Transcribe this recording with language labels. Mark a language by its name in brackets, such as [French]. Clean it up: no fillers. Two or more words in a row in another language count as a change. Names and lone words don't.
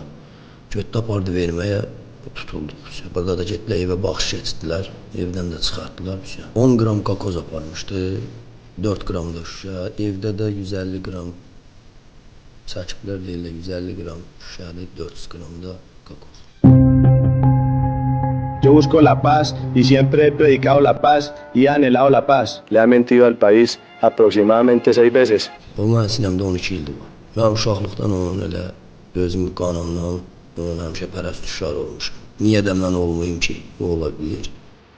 [Azerbaijani] Götdü apardı verməyə, tutuldu. Burada da getdilər, evə baxış keçdilər, evdən də çıxartdılar. 10 qram kokoz aparmışdı, 4 qram da şüşə, evdə də 150 qram çəkiblər deyirlər, 150 qram şüşəli, 400 qram da kokoz. [Spanish] Yo busco la paz y siempre he predicado la paz y he anhelado la paz. Le ha mentido al país aproximadamente 6 veces. [Azerbaijani] O mənim sinəmdə 12 ildir var. Mən uşaqlıqdan onun elə özümü qanımdan onun həmişə pərəstişar olmuşum. Niyə də mən olmayım ki, o ola bilir.